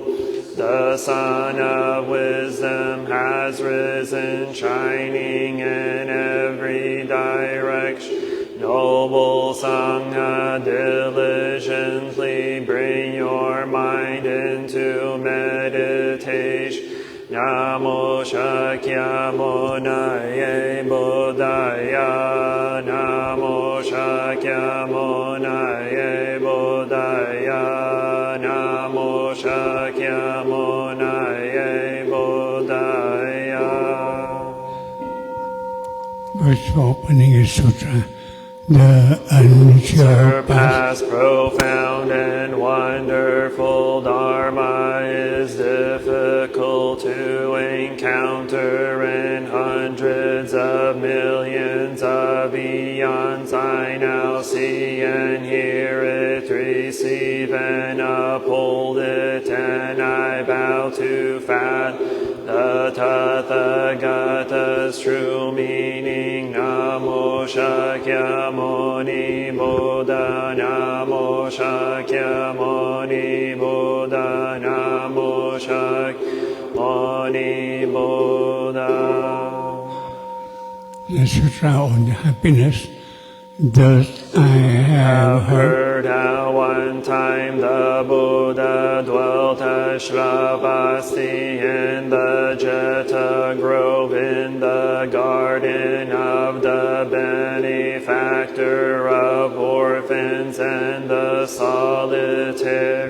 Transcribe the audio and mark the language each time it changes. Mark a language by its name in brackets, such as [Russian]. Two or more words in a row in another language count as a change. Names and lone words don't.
[English] The sun of wisdom has risen, shining in every direction. Noble Sangha, diligently bring your mind into meditation. [Sanskrit] Namo Shakyamunaye Buddhaya. Namo Shakyamunaye Buddhaya. Namo Shakyamunaye Buddhaya. [English] First opening is Sutra, the Surpass profound and wonderful Dharma is difficult to encounter in hundreds of millions of eons. I now see and hear it, receive and uphold it, and I vow to fathom the Tathagata's true meaning. [Sanskrit] Namo Shakyamuni Buddha. Namo Shakyamuni Buddha. Namo Shakyamuni Buddha. [English] The Sutra on happiness. Thus I have heard how one time the Buddha dwelt as Shravasti in the Jeta grove in the garden of the benefactor of orphans and the solitary.